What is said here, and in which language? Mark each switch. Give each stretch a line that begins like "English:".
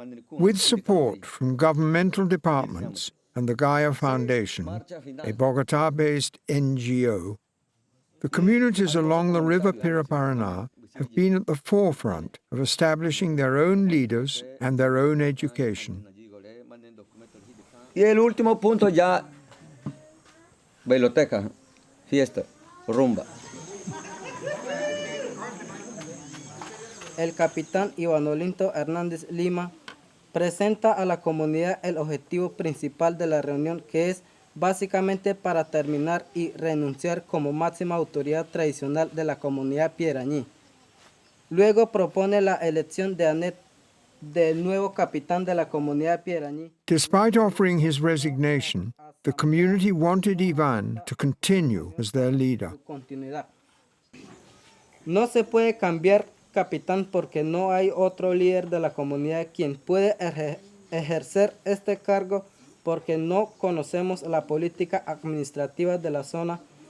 English: With support from governmental departments and the Gaia Foundation, a Bogota-based NGO, the communities along the river Piraparaná have been at the forefront of establishing their own leaders and their own education.
Spanish: y el último punto ya biblioteca fiesta rumba. El capitán Ivanolinto Hernández Lima presenta a la comunidad el objetivo principal de la reunión, que es básicamente para terminar y renunciar como máxima autoridad tradicional de la comunidad Piedraní. Luego propone la elección de Anet del nuevo capitán de la comunidad Piedraní.
English: Despite offering his resignation, the community wanted Ivan to continue as their leader.
Spanish: Su continuidad. No se puede cambiar capitán porque no hay otro líder de la comunidad quien puede ejercer este cargo, porque no conocemos la política administrativa de la zona.